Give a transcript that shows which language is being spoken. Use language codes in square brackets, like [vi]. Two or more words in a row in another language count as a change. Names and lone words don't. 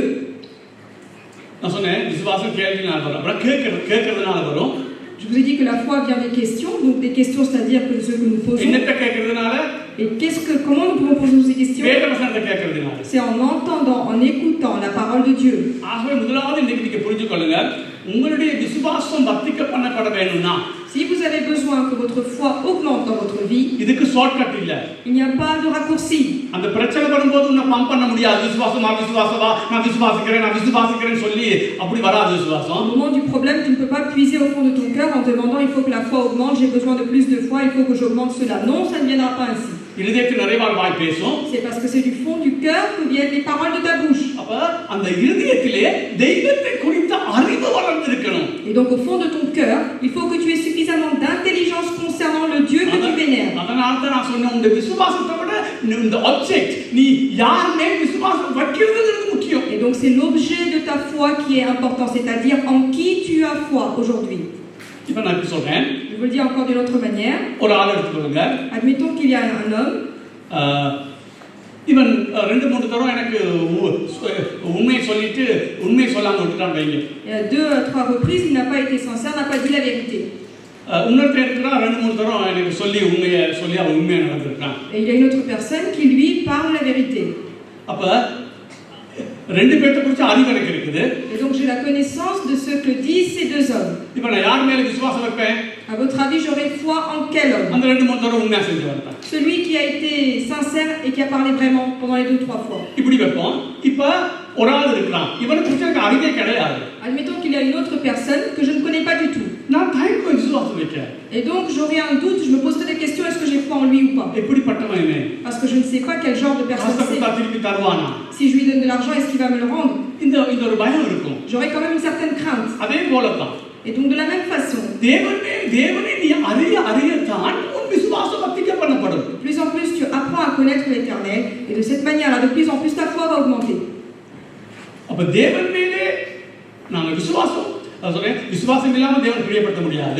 [ta] நான் சொன்னேன் விசுவாசம் கேள்வினால வரும், அப்புறம் கேட்கறதுனால வரும். [fr] Je vous ai dit que la foi vient des questions, donc des questions, c'est-à-dire que ce que nous posons. [ta] என்னத்தை கேட்கறதுனால? [fr] Et comment nous pouvons poser ces questions? [ta] வேத வசனத்தை கேட்கறதுனால. [fr] C'est en entendant, en écoutant la parole de Dieu. [ta] ஆகவே முதலாவது இன்னைக்கு நீங்க புரிஞ்சுக்கொள்ளுங்க, உங்களுடைய விசுவாசம் வர்த்திக்க பண்ணப்பட வேணும்னா, [fr] si vous avez besoin que votre foi augmente dans votre vie, [ta] இதுக்கு ஷார்ட்கட் இல்ல. [fr] il n'y a pas de raccourci. [ta] அந்த பிரச்சனை வரும்போது உன்னை பம்ப் பண்ண முடியாது. விசுவாசமா நான் விசுவாசிக்கிறேன் சொல்லி அப்படி வராது விசுவாசம். [fr] Au moment du problème, tu ne peux pas puiser au fond de ton cœur en demandant il faut que la foi augmente, j'ai besoin de plus de foi, il faut que j'augmente cela. Non, ça ne viendra pas ainsi. [ta] இருதயத்தில் நிறைவார் வாய் பேசும். [fr] C'est parce que c'est du fond du cœur que viennent les paroles de ta bouche. [ta] அப்ப அந்த இருதயத்திலே தெய்வத்தை குறித்த அறிவு வளர்ந்திருக்கணும். [fr] Et donc au fond de ton cœur, il faut que tu aies suffisamment d'intelligence concernant le Dieu que tu vénères. [ta] அதனால தான் நான் சொன்னேன், உங்க விசுவாசத்தை விட இந்த ஆப்ஜெக்ட் நீ யார் மேல் விசுவாசம் வைக்கிறதுங்கிறது முக்கியம். [fr] Et donc c'est l'objet de ta foi qui est important, c'est-à-dire en qui tu as foi aujourd'hui. [ta] இப்ப நான் சொல்றேன். [fr] Je vous le dis encore d'une autre manière. [ta] ஒரு ஆள் எடுத்துக்கொள்ளுங்க. [fr] Admettons qu'il y a un homme. [ta] இவன் 2-3 தடவை எனக்கு உண்மையை சொல்லிட்டு உண்மையை சொல்லாம விட்டுட்டான் வைங்க. [fr] Et à 2 à 3 reprises, il n'a pas été sincère, n'a pas dit la vérité. [ta] இன்னொருத்தர் இருக்கிறா 2-3 தடவை எனக்கு சொல்லி அவன் உண்மையை நடந்துருக்கான். [fr] Et il y a une autre personne qui lui parle la vérité. [ta] அப்ப ரெண்டு பேர்த்த குறித்து அறிவு எனக்கு இருக்குது. [fr] Et donc j'ai la connaissance de ce que disent ces deux hommes. [ta] இப்போ நான் யார் மேல விசுவாசம் வைப்பேன்? [fr] À votre avis, j'aurais foi en quel homme? [ta] அந்த 2-3 தடவை உண்மையா செஞ்சு வரேன். [fr] Celui qui a été sincère et qui a parlé vraiment pendant les 2-3 fois. [ta] இப்படி வைப்போம். இப்ப ஒரு ஆள் இருக்கான். இவனை குறித்து எனக்கு அறிவே கிடையாது. [fr] Admettons qu'il y a une autre personne que je ne connais pas du tout. [ta] நான் தயக்கம் விசுவாசம் வைக்கிறேன். [fr] Et donc j'aurai un doute, je me poserai des questions, est-ce que j'ai foi en lui ou pas? [ta] எப்படிப்பட்டவன் இவன்? [fr] Parce que je ne sais pas quel genre de personne c'est. [ta] திருப்பி தருவானா? [fr] Si je lui donne de l'argent, est-ce qu'il va me le rendre? [ta] இந்த ஒரு பயம் இருக்கும். [fr] J'aurai quand même une certaine crainte. [ta] அதே போலதான். [fr] Et donc de la même façon, [ta] தேவனை நீ அறியத்தான் உன் விசுவாசம் வர்த்திக்க பண்ணப்படும். [fr] de plus en plus tu apprends à connaître l'Éternel et de cette manière-là, de plus en plus ta foi va augmenter. [ta] அப்ப தேவன் மேலே நாம விசுவாசம் இல்லாம தேவனை பிரியப்படுத்த முடியாது.